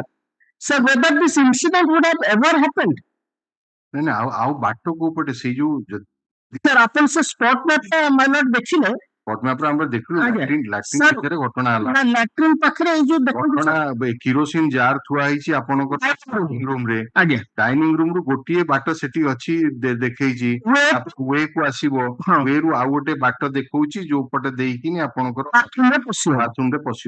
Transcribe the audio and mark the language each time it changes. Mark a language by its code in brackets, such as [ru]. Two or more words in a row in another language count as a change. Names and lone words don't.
[en] Sir, whether this incident would have ever happened? [or] ନାଇଁ ଆଉ ବାଟ କୋଉ ପଟେ ସେଇ ଯୋଉ Sir, ଆପଣ ସେ [en] spot map [or] ଟା ମାନେ ଦେଖିଲେ ପଟ୍ଟମ୍ୟାପରେ ଆମେ ଦେଖିଲୁ ଲାଟ୍ରିନ୍ ପାଖରେ ଘଟଣା ହେଲା। ଲାଟ୍ରିନ୍ ପାଖରେ ଏଇ ଯୋଉ ଘଟଣା [en] kerosene jar [or] ଥୁଆ ହେଇଛି ଆପଣଙ୍କର [en] dining room [or] ରେ। ଆଜ୍ଞା, [en] dining room [or] ରୁ ଗୋଟିଏ ବାଟ ସେଠି ଅଛି ଦେଖେଇଛି, ୱେ କୁ ଆସିବ, ୱେ ରୁ ଆଉ ଗୋଟେ ବାଟ ଦେଖଉଛି ଯୋଉ ପଟେ ଦେଇକିନି ଆପଣଙ୍କର ବାଥରୁମ ରେ ପଶିବ।